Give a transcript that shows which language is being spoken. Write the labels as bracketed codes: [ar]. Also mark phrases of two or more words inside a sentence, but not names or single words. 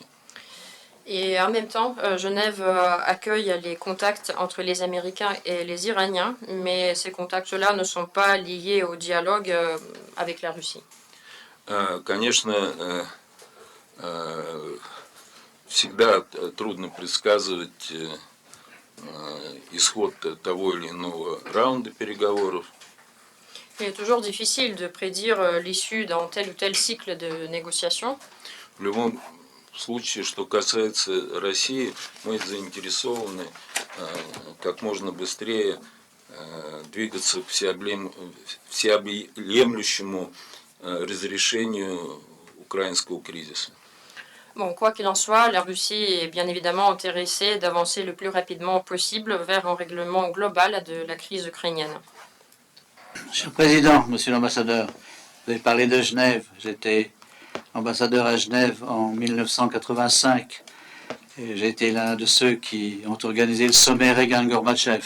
[fr] Et en même temps, Genève accueille les contacts entre les Américains et les Iraniens, mais ces contacts-là ne sont pas liés au dialogue avec la Russie. [ru] Конечно, всегда трудно предсказывать исход того или иного раунда переговоров. [fr] Il est toujours difficile de prédire l'issue dans tel ou tel cycle de négociation. [ru] В любом случае, что касается России, мы заинтересованы как можно быстрее двигаться к всеобъемлющему разрешению украинского кризиса. [fr] Bon, quoi qu'il en soit, la Russie est bien évidemment intéressée d'avancer le plus rapidement possible vers un règlement global de la crise ukrainienne. Monsieur le Président, Monsieur l'Ambassadeur, vous avez parlé de Genève. J'étais ambassadeur à Genève en 1985 et j'ai été l'un de ceux qui ont organisé le sommet Reagan-Gorbatchev.